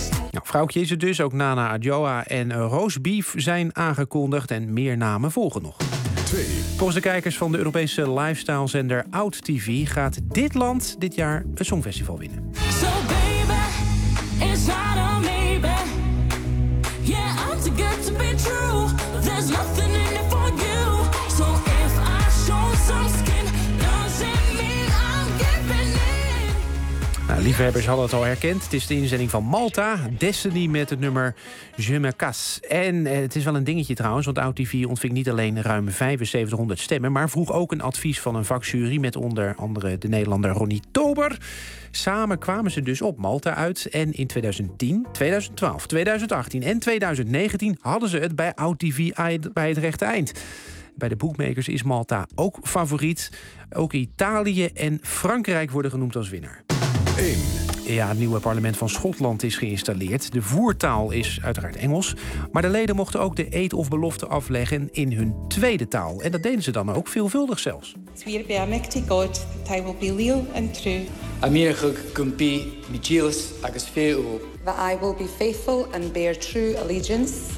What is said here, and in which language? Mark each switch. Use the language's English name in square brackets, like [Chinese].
[Dutch] Nou, Vrouwtje is het dus. Ook Nana Adjoa en Roast Beef zijn aangekondigd. En meer namen volgen nog. Volgens de kijkers van de Europese lifestylezender Oud TV gaat dit land dit jaar het Songfestival winnen. [English] So baby, it's not a maybe. Yeah, I'm too good to be true. There's nothing in it for you. So if I show some skin, doesn't mean I'm giving in. [Dutch] Nou, liefhebbers hadden het al herkend. Het is de inzending van Malta. Destiny met het nummer Je me casse. En het is wel een dingetje trouwens, want OutTV ontving niet alleen ruim 7500 stemmen, maar vroeg ook een advies van een vakjury met onder andere de Nederlander Ronnie Tober. Samen kwamen ze dus op Malta uit. En in 2010, 2012, 2018 en 2019 hadden ze het bij OutTV bij het rechte eind. Bij de boekmakers is Malta ook favoriet. Ook Italië en Frankrijk worden genoemd als winnaar. 1. Ja, het nieuwe parlement van Schotland is geïnstalleerd. De voertaal is uiteraard Engels. Maar de leden mochten ook de eed of belofte afleggen in hun tweede taal. En dat deden ze dan ook veelvuldig zelfs. [English] Swear by a mighty God that I will be loyal and true. Amirig gumpi michilis agus feo. That I will be faithful and bear true allegiance.